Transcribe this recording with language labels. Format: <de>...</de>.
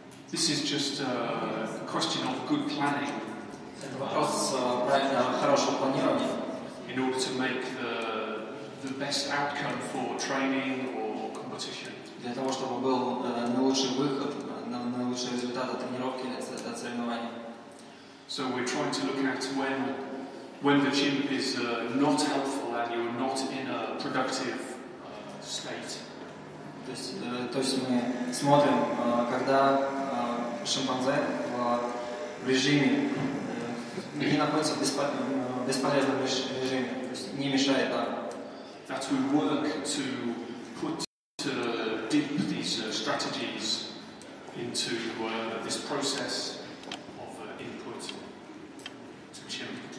<en>This is just a question of good planning.</en> <ru>Это вопрос хорошего планирования.</ru> <en>In order to make the best outcome for training or competition.</en> <ru>Для того, чтобы был наилучший выход, наилучший результат от тренировки, от соревнований.</ru> <en>So we're trying to look at when the chimp is not helpful and you're not in a productive state.</en> <ru>То есть мы смотрим, когда шимпанзе в режиме не находится в бесполезном режиме, то есть не мешает нам.</ru> <en>That we work to put deep these strategies into this process of input to chimp.</en>